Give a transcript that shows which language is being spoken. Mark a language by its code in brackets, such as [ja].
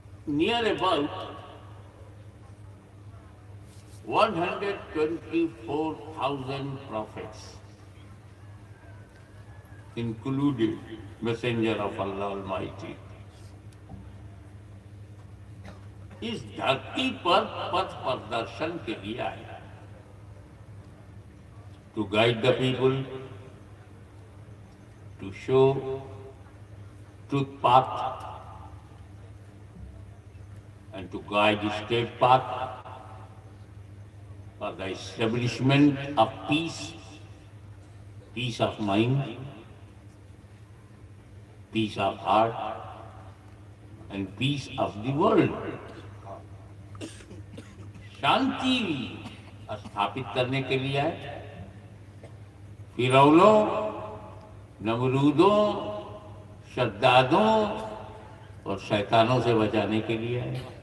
[en] Near about 124,000 prophets, including Messenger of Allah Almighty, [ur] اس دھرتی پر پتھ پردرشن کے لیے آئے. [en] To guide the people, to show truth path, and to guide the state path for the establishment of peace, peace of mind, peace of heart, and peace of the world. [ur] شانتی استھاپت کرنے کے لیے ہے. فرعونوں، نمرودوں، شدادوں اور شیطانوں سے بچانے کے لیے ہے.